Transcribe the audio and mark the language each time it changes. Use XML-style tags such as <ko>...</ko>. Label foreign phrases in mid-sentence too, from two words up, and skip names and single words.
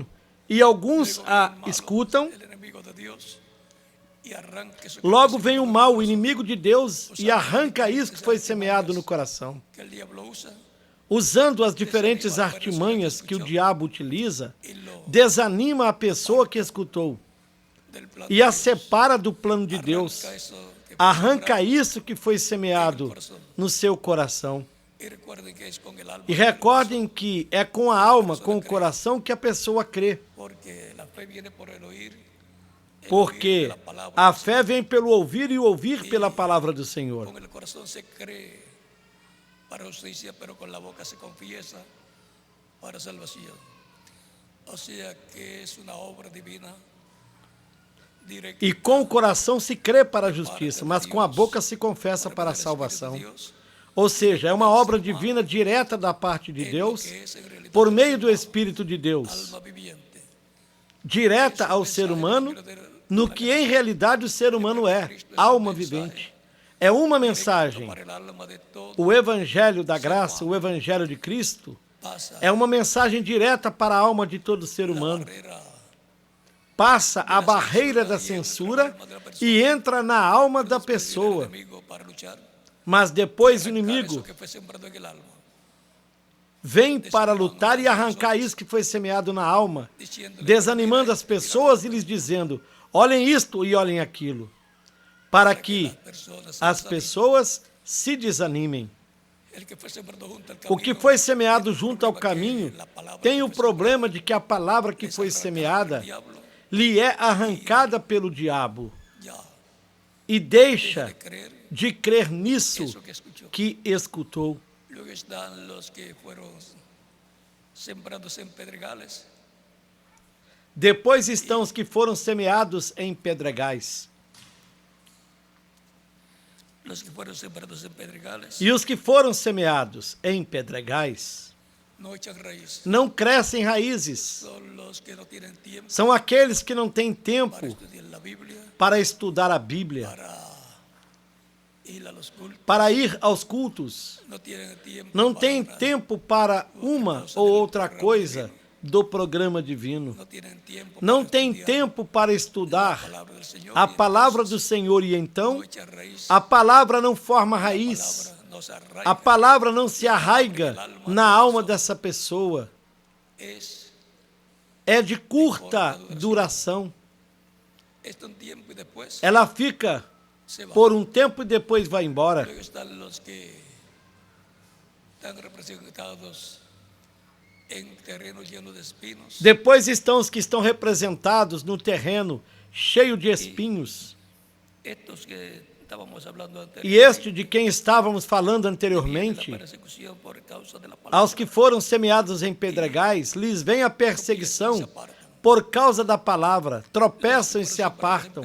<pt>E alguns a escutam,</pt> <es>el enemigo de Dios, y arranque eso</es> <pt>logo vem o mal, o inimigo de Deus, e arranca isso que foi semeado no coração.</pt> <es>que el diablo usa</es> <pt>Usando as diferentes artimanhas que o diabo utiliza, desanima a pessoa que escutou</pt> <es>del plan</es> <pt>e a separa do plano de Deus.</pt> <es>arranca eso que</es> <pt>Arranca isso que foi semeado no seu coração.</pt> <es>y recuerden que es con el alma,</es> <pt>E recordem que é com a alma, com o coração que a pessoa crê,</pt> <es>porque la fe viene por el oír, el porque oír de la palabra</es> <pt>a</pt> <es>del</es> <pt>fé vem pelo ouvir e o ouvir pela palavra do Senhor.</pt> <es>Con el corazón se cree para justicia, pero con la boca se confiesa para salvación. O sea que es una obra divina directa.</es> <pt>E com o coração se crê para a justiça, mas com a boca se confessa para a salvação. Ou seja, é uma obra divina direta da parte de Deus, por meio do Espírito de Deus,</pt> <es>Alma viviente.</es> <pt>direta ao ser humano, no que em realidade o ser humano é, alma vivente. É uma mensagem.</pt> <es>Para el alma de todo</es> <pt>O Evangelho da graça, o Evangelho de Cristo,</pt> <es>pasa</es> <pt>é uma mensagem direta para a alma de todo ser humano.</pt> <es>barrera</es> <pt>Passa a barreira da censura e entra na alma da pessoa.</pt> <es>enemigo para luchar.</es> <pt>Mas depois o</pt> <es>Arrancar</es> <pt>inimigo</pt> <es>eso que fue sembrado en el alma,</es> <pt>vem para lutar e arrancar isso que foi semeado na alma,</pt> <es>diciéndole</es> <pt>desanimando as pessoas e lhes dizendo: olhem isto e olhem aquilo, para que</pt> <es>personas</es> <pt>as pessoas se desanimem.</pt> <es>el que fue sembrado junto al</es> <pt>O que</pt> <es>camino,</es> <pt>foi semeado junto ao caminho tem o problema de que a palavra que foi semeada</pt> <es>diablo</es> <pt>lhe é arrancada pelo diabo</pt> <es>ya</es> <pt>e deixa</pt> <es>de creer</es> <pt>de crer nisso</pt> <es>eso que escuchó.</es> <pt>que escutou.</pt> <es>Luego están los que fueron sembrados en pedregales,</es> <pt>Depois estão os que foram semeados em pedregais.</pt> <es>los que fueron sembrados en pedregales</es> <pt>E os que foram semeados em pedregais</pt> <es>no echan raíz.</es> <pt>não crescem raízes.</pt> <es>Son los que no tienen tiempo</es> <pt>São aqueles que não têm tempo</pt> <es>para estudiar la Biblia,</es> <pt>para estudar a Bíblia,</pt> <es>ir a los cultos,</es> <pt>para ir aos cultos.</pt> <es>no tienen tiempo</es> <pt>Não</pt> <es>para</es> <pt>têm</pt> <es>orar,</es> <pt>tempo para uma ou outra coisa do programa divino.</pt> <es>no tienen tiempo</es> <pt>Não</pt> <es>para</es> <pt>têm</pt> <es>estudiar</es> <pt>tempo para</pt> <es>la</es> <pt>estudar</pt> <es>palabra del Señor,</es> <pt>a</pt> <es>y</es> <pt>palavra do Senhor e então</pt> <es>no echan raíz,</es> <pt>a palavra não forma raiz.</pt> <es>palabra no se arraiga,</es> <pt>A palavra não se arraiga na alma dessa pessoa.</pt> <es>es</es> <pt>É de curta duração.</pt> <es>un tiempo y después</es> <pt>Ela fica</pt> <es>se va.</es> <pt>por um tempo e depois vai embora.</pt> <es>Luego están los que están representados en terrenos llenos de espinos,</es> <pt>Depois estão os que estão representados no terreno cheio de espinhos.</pt> <es>estos que</es> <pt>E este de quem estávamos falando anteriormente, aos que foram semeados em pedregais, lhes vem a perseguição por causa da palavra, tropeçam e se apartam.</pt>